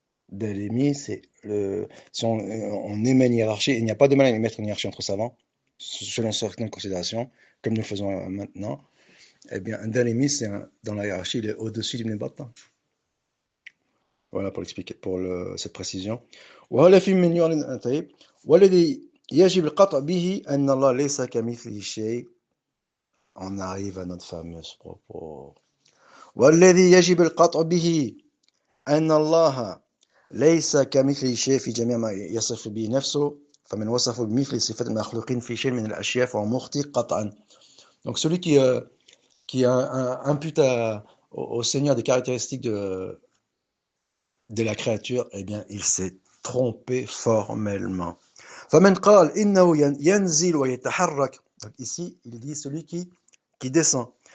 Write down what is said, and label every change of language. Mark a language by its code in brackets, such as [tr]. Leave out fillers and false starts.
[fr] Darimi, c'est si on émet une hiérarchie, il n'y a pas de mal à émettre une hiérarchie entre savants, selon certaines considérations, comme nous le faisons maintenant. Eh bien, un Darimi, dans la hiérarchie, il est au-dessus d'Ibn Battah. Voilà pour expliquer, pour cette précision. [ar] وهذا في من يعلن طيب والذي يجب القطع به أن الله ليس كمثله شيء. [fr] On arrive à notre fameuse propos. [ar] والذي يجب القطع به أن الله ليس كمثله شيء في جميع ما يصف به نفسه فمن وصف بمثل صفات المخلوقين في شيء من الأشياء فهو مخطئ قطعا. [fr] Donc celui qui impute au Seigneur des caractéristiques de la créature, eh bien, il s'est trompé formellement. [ar] فمن قال إنه ينزل ويتحرك. [fr] Donc ici, il dit celui qui descend.